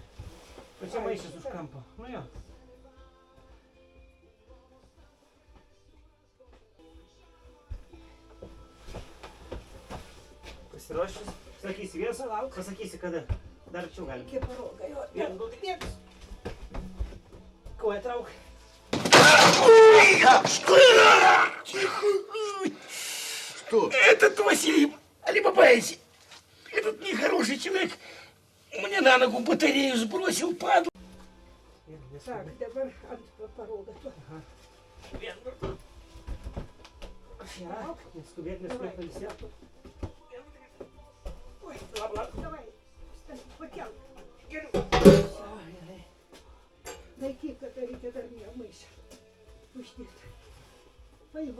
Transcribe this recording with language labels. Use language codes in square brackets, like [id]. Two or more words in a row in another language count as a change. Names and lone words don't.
[lt] Čia maišas už kampo. Nu jo. Pasiruošęs? Sakysi vienas? Pasakysi kada. Dar arčiau galim. Iki paroga, jo. Bėgs. Koją trauk. [ru] Что? Этот Василий Алибабаевич, этот нехороший человек, мне на ногу батарею сбросил, падла. Так, [lt] dabar ant paroga. Neskubėk, pailsėk. Oi, davai. Pakelk. Laikyk, kad reikia dar vieną maišą uždėti.